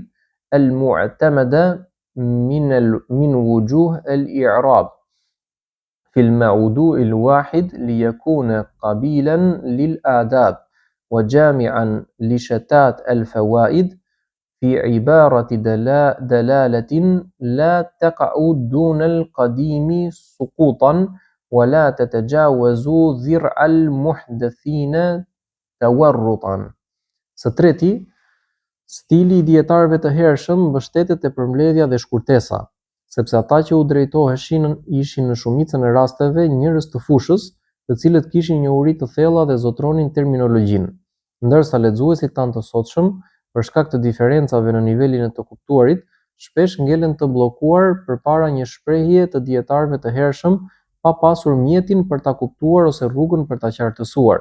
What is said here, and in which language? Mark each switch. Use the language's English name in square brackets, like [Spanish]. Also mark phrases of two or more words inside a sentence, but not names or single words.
[Arabic] المعتمدة من وجوه الإعراب في الموضوع الواحد ليكون قبيلا للآداب وجامعا لشتات الفوائد في عبارة دلالة لا تقع دون القديم سقوطا ولا تتجاوز ذرع المحدثين تورطا. [Albanian] Së treti, stili I dietarëve të hershëm mbështetet te përmbledhja dhe shkurtesa, sepse ata që u drejtoheshin ishin në shumicën e rasteve njerëz të fushës, të cilët kishin njohuri të thella dhe zotronin terminologjinë, ndërsa lexuesit tanë të sotshëm, për shkak të diferencave në nivelin e të kuptuarit, shpesh ngelen të bllokuar përpara një shprehje të dietarëve të hershëm, pa pasur mjetin për ta kuptuar ose rrugën për ta qartësuar.